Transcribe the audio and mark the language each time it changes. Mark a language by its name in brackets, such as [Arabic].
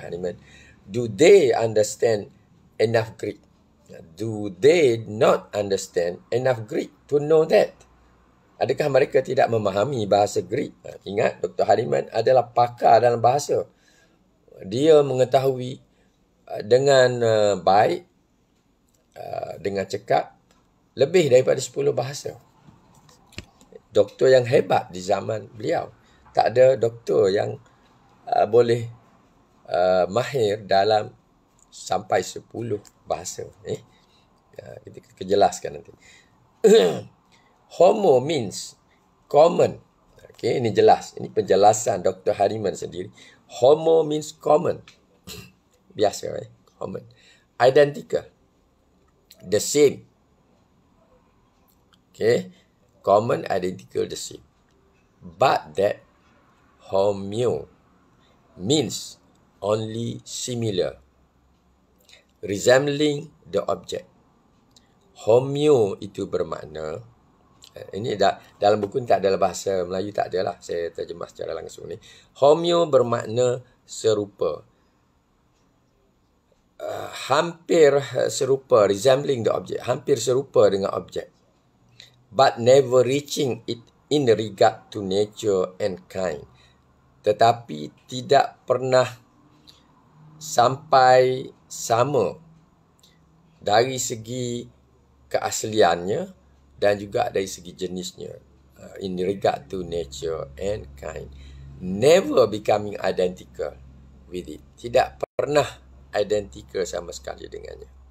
[English] Hahnemann, do they understand enough Greek? Do they not understand enough Greek to know that? [Malay] Adakah mereka tidak memahami bahasa Greek? Ingat, Dr. Hahnemann adalah pakar dalam bahasa. Dia mengetahui dengan baik, dengan cekap, lebih daripada 10 bahasa. Doktor yang hebat di zaman beliau. Tak ada doktor yang boleh mahir dalam sampai 10 bahasa. Kita jelaskan nanti. [English] Homo means common. Okay, [Malay] ini jelas. Ini penjelasan Dr. Hahnemann sendiri. [English] Homo means common. [Malay] Biasa, [English] common. Identical. The same. Okay. Common, identical, the same. But that homeo means only similar, resembling the object. [Malay] Homeo itu bermakna, ini dalam buku ni tak adalah bahasa Melayu, tak adalah. Saya terjemah secara langsung ni. Homeo bermakna serupa. Hampir serupa, [English] resembling the object. [Malay] Hampir serupa dengan objek. [English] But never reaching it in regard to nature and kind. [Malay] Tetapi tidak pernah sampai sama dari segi keasliannya dan juga dari segi jenisnya. [English] In regard to nature and kind. Never becoming identical with it. [Malay] Tidak pernah identical sama sekali dengannya.